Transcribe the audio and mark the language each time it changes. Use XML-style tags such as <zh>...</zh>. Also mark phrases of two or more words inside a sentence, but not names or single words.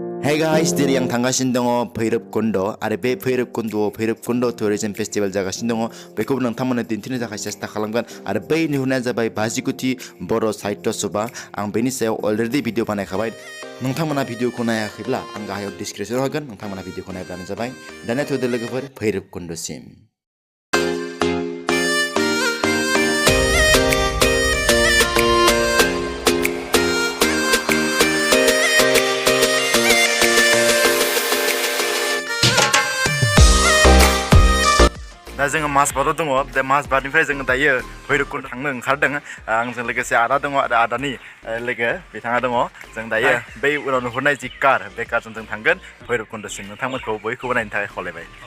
<brx>Hai guys, diri yang tanggasin dongo Bhairabkunda, are be Bhairabkunda tourism festival jagasin dongo. Beko nang tamana dintin jaga sesta kalamgan, are be ni huna jabai bazikuti Boro sahitya sabha. Ang beni sayo already video panai kabai. Nang tamana video ko naya khibla, ang gahayo description hagan. Nang tamana video ko naya plan jabai. Dana to dele gafar Bhairabkunda sim. दा जोङो मासबादाव दङ बे मासबादनिफ्राय जोङो दायो भैरबकुन्द थांनो ओंखारदों आंजों लोगोसे आदा दङ आरो आदानि लोगो बिथाङा दङ जों दायो बै उनाव नुहुरनाय जि कार बे कारजों जों थांगोन भैरबकुन्दसिम नोंथांमोनखौ बयखौबो नायनो थाखाय खावलायबाय</brx>